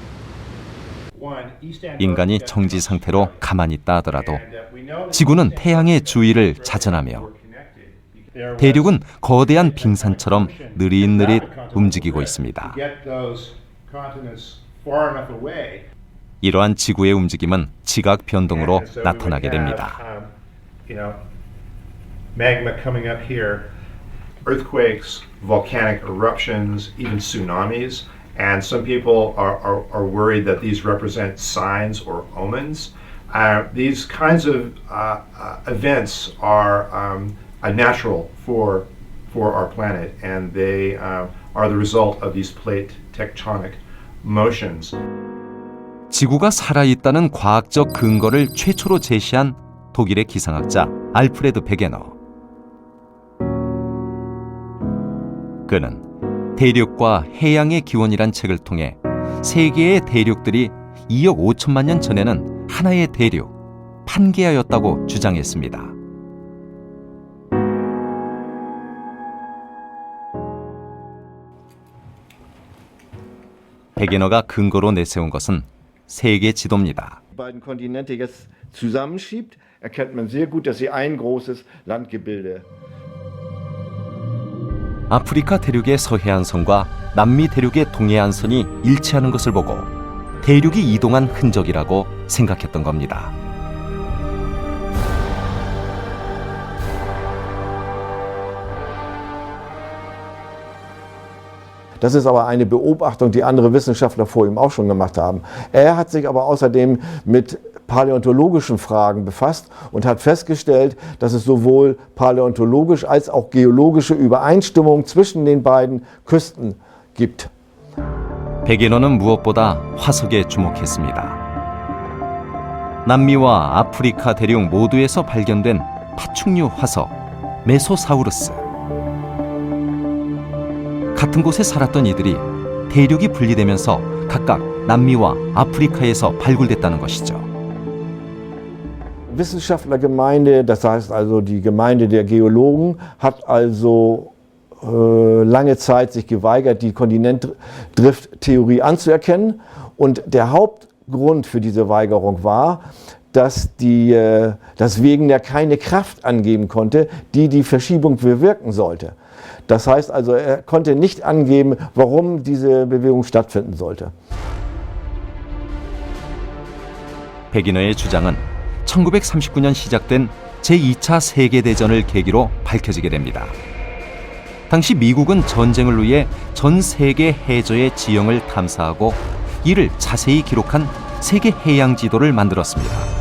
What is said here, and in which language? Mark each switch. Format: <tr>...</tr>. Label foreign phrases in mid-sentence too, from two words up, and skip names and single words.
<ko>인간이 정지 상태로 가만히 있다 하더라도 지구는 태양의 주위를 자전하며 대륙은 거대한 빙산처럼 느릿느릿 움직이고 있습니다. 이러한 지구의 움직임은 지각 변동으로 나타나게 됩니다.</ko> <en>Earthquakes, volcanic eruptions, even tsunamis, and some people are worried that these represent signs or omens. These kinds of events are natural for our planet, and they are the result of these plate tectonic motions.</en> <ko>지구가 살아있다는 과학적 근거를 최초로 제시한 독일의 기상학자 알프레드 베게너. 그는 대륙과 해양의 기원이란 책을 통해 세계의 대륙들이 2억 5천만 년 전에는 하나의 대륙, 판게아였다고 주장했습니다. 베게너가 근거로 내세운 것은 세계 지도입니다.</ko> <de>beiden Kontinente jetzt zusammenschiebt, erkennt man sehr gut, dass sie ein großes Landgebilde.</de> <ko>아프리카 대륙의 서해안선과 남미 대륙의 동해안선이 일치하는 것을 보고 대륙이 이동한 흔적이라고 생각했던 겁니다.</ko> <de>Das ist aber eine Beobachtung, die andere Wissenschaftler vor ihm auch schon gemacht haben. Er hat sich aber außerdem mit paläontologischen Fragen befasst und hat festgestellt, dass es sowohl paläontologisch als auch geologische Übereinstimmung zwischen den beiden Küsten gibt.</de> <ko>베게너는 무엇보다 화석에 주목했습니다. 남미와 아프리카 대륙 모두에서 발견된 파충류 화석 메소사우루스. 같은 곳에 살았던 이들이 대륙이 분리되면서 각각 남미와 아프리카에서 발굴됐다는 것이죠.</ko> <de>Wissenschaftlergemeinde, das heißt also die Gemeinde der Geologen, hat also lange Zeit sich geweigert, die Kontinentdrifttheorie anzuerkennen. Und der Hauptgrund für diese Weigerung war, dass Wegener keine Kraft angeben konnte, die die Verschiebung bewirken sollte. Das heißt also, er konnte nicht angeben, warum diese Bewegung stattfinden sollte.</de> <ko>베기너의 주장은 1939년 시작된 제2차 세계대전을 계기로 밝혀지게 됩니다. 당시 미국은 전쟁을 위해 전 세계 해저의 지형을 탐사하고 이를 자세히 기록한 세계 해양 지도를 만들었습니다.</ko>